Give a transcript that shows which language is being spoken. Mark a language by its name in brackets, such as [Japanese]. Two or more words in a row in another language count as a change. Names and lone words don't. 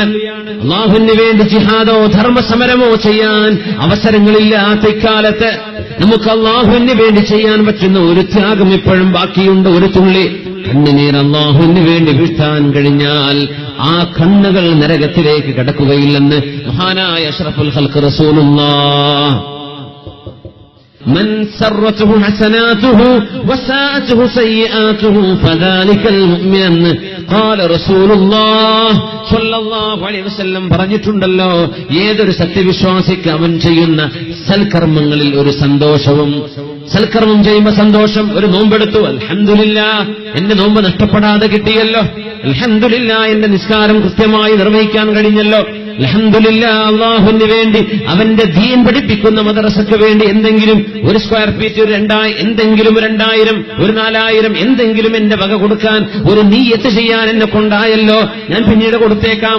[Malayalam] അല്ലാഹുവിന് വേണ്ടി ജിഹാദോ ധർമ്മസമരമോ ചെയ്യാൻ അവസരങ്ങളില്ലാത്ത ഇക്കാലത്ത് നമുക്ക് അല്ലാഹുവിന് വേണ്ടി ചെയ്യാൻ പറ്റുന്ന ഒരു ത്യാഗം ഇപ്പോഴും ബാക്കിയുണ്ട്, ഒരു തുള്ളി കണ്ണുനീർ അല്ലാഹുവിന് വേണ്ടി വീഴ്ത്താൻ കഴിഞ്ഞാൽ ആ കണ്ണുകൾ നരകത്തിലേക്ക് കടക്കുകയില്ലെന്ന് മഹാനായ [Arabic] أشرف الخلق رسول الله. من سرته حسناته وساءته سيئاته فذلك المؤمن قال رسول الله صلى الله عليه وسلم [Malayalam] പറഞ്ഞിട്ടുണ്ടല്ലോ, ഏതൊരു സത്യവിശ്വാസിക്ക് അവൻ ചെയ്യുന്ന സൽക്കർമ്മങ്ങളിൽ ഒരു സന്തോഷവും, സൽക്കർമ്മം ചെയ്യുമ്പോൾ സന്തോഷം. ഒരു നോമ്പെടുത്തു, അൽഹംദുലില്ലാഹ് എന്റെ നോമ്പ് നഷ്ടപ്പെടാതെ കിട്ടിയല്ലോ, അൽഹംദുലില്ലാഹ് എന്റെ നിസ്കാരം കൃത്യമായി നിർവഹിക്കാൻ കഴിഞ്ഞല്ലോ, അൽഹംദുലില്ലാഹ് അല്ലാഹുവിന് വേണ്ടി അവന്റെ ദീൻ പഠിപ്പിക്കുന്ന മദ്രസയ്ക്ക് വേണ്ടി എന്തെങ്കിലും ഒരു [English] square feet, [Malayalam] ഒരു 2000, എന്തെങ്കിലും 2000, ഒരു 4000 എന്തെങ്കിലും എന്റെ വക കൊടുക്കാൻ ഒരു നിയ്യത്ത് ചെയ്യാൻ എന്നെ കൊണ്ടായല്ലോ, ഞാൻ പിന്നീട് കൊടുത്തേക്കാം.